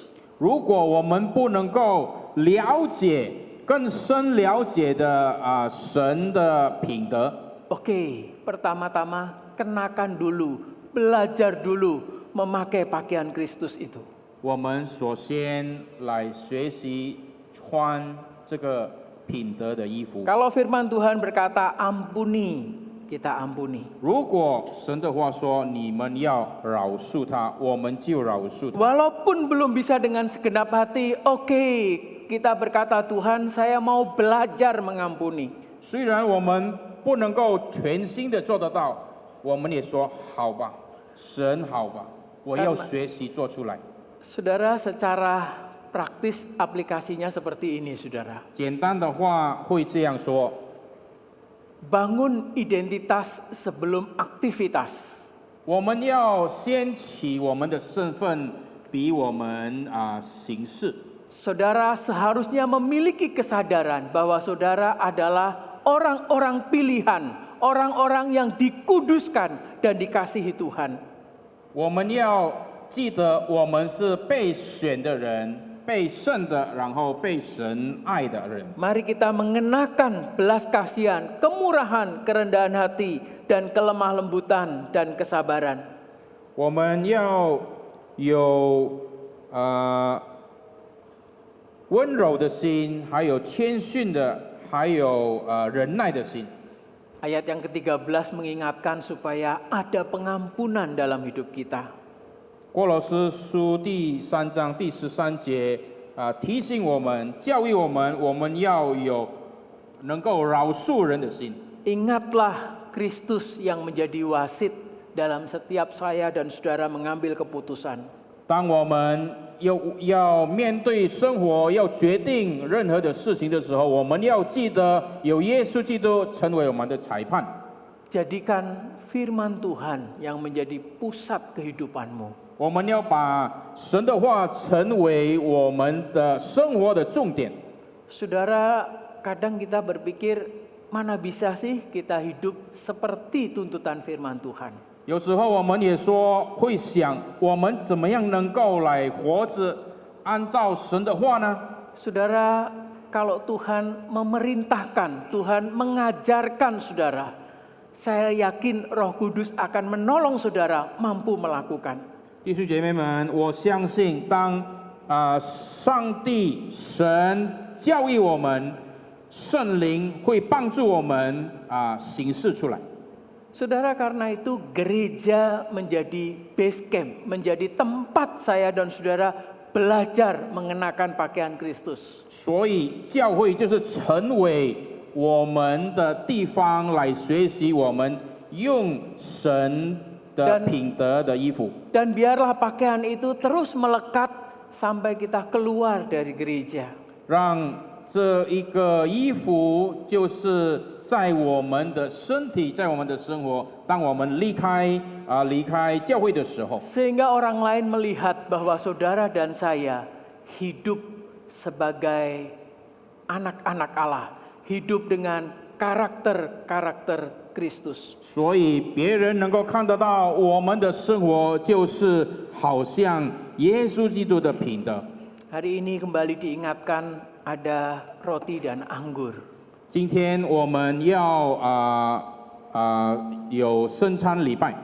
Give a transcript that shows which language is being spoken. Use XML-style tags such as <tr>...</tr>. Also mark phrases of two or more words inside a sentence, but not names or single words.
<zh>如果我们不能够了解更深了解的神的品德，</zh> <id>oke, pertama-tama kenakan dulu, belajar dulu memakai pakaian Kristus itu.</id> <zh>我们首先来学习穿这个品德的衣服。</zh> <id>Kalau firman Tuhan berkata ampuni, kita ampuni.</id> <zh>如果神的话说你们要饶恕他，我们就饶恕他。</zh> <id>Walaupun belum bisa dengan segenap hati, oke, kita berkata Tuhan saya mau belajar mengampuni.</id> <zh>虽然我们不能够全心的做得到，我们也说好吧，神好吧，我要学习做出来。</zh> <id>Saudara, secara praktis aplikasinya seperti ini, saudara.</id> <zh>简单的话会这样说：</zh> <id>Bangun identitas sebelum aktivitas.</id> <zh>我们要先起我们的身份，比我们行事。</zh> <id>Saudara seharusnya memiliki kesadaran bahwa saudara adalah orang-orang pilihan, orang-orang yang dikuduskan dan dikasihi Tuhan.</id> <zh>我们要记得，我们是被选的人，被圣的，然后被神爱的人。</zh> <id>Mari kita mengenakan belas kasihan, kemurahan, kerendahan hati, dan kelemah lembutan dan kesabaran.</id> <zh>我们要有温柔的心，还有谦逊的，还有忍耐的心。</zh> <id>Ayat yang ke-13 mengingatkan supaya ada pengampunan dalam hidup kita.</id> <zh>哥罗斯书第3章第13节提醒我们，教育我们，我们要有能够饶恕人的心。</zh> <id>Ingatlah Kristus yang menjadi wasit dalam setiap saya dan saudara mengambil keputusan.</id> <zh>当我们要面对生活，要决定任何的事情的时候，我们要记得有耶稣基督成为我们的裁判。</zh> <id>Jadikan firman Tuhan yang menjadi pusat kehidupanmu.</id> <zh>我们要把神的话成为我们的生活的重点。</zh> <id>Saudara, kadang kita berpikir, mana bisa sih kita hidup seperti tuntutan firman Tuhan?</id> <zh>有时候我们也说会想，我们怎么样能够来活着，按照神的话呢？</zh> <id>Saudara, kalau Tuhan memerintahkan, Tuhan mengajarkan saudara, saya yakin Roh Kudus akan menolong saudara mampu melakukan.</id> <zh>弟兄姐妹们，我相信当上帝神教育我们，圣灵会帮助我们行事出来。</zh> <id>Saudara, karena itu gereja menjadi</id> <en>base camp,</en> <id>menjadi tempat saya dan saudara belajar mengenakan pakaian Kristus.</id> <zh>所以教会就是成为我们的地方，来学习我们用神的品德的衣服。</zh> <id>Dan biarlah pakaian itu terus melekat sampai kita keluar dari gereja.</id> <zh>让这一个衣服就是在我们的身体，在我们的生活，当我们离开教会的时候，</zh> <id>Sehingga orang lain melihat bahwa saudara dan saya hidup sebagai anak-anak Allah, hidup dengan karakter-karakter Kristus.</id> <zh>所以别人能够看得到我们的生活就是好像耶稣基督的品德。</zh> <id>Hari ini kembali diingatkan ada roti dan anggur.</id> <zh>今天我们要有圣餐礼拜，</zh>